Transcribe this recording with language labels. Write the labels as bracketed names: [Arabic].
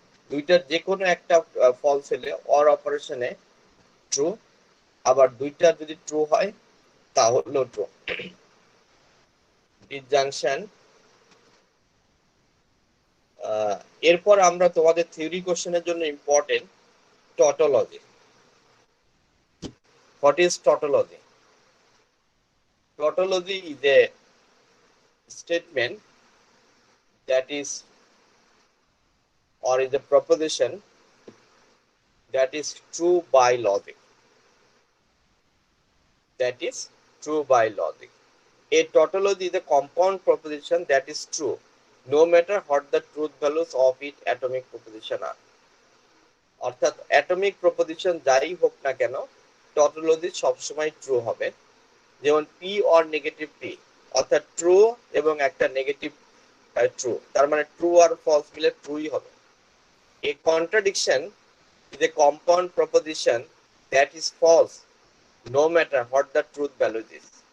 [Bangla] দুইটার যে কোনো একটা ফলস হলে অর অপারেশনে ট্রু, আবার দুইটা যদি ট্রু হয় তাহলেও ট্রু। ডিসজাংশন। এরপর আমরা তোমাদের থিওরি কোশ্চেনের জন্য important tautology. [English] What is tautology? Tautology is a statement that is or is a proposition that is true by logic. That is true by logic. A tautology is a compound proposition that is true no matter what the truth values of its atomic proposition are. [Bangla] অর্থাৎ atomic proposition যাই হোক না কেন tautology সবসময় true হবে। যেমন P or negative P, অর্থাৎ true এবং একটা নেগেটিভ ট্রু, তার মানে ট্রু আর ফলস মিলে ট্রুই হবে। [English] A contradiction is a compound proposition that is false no matter what the truth value is.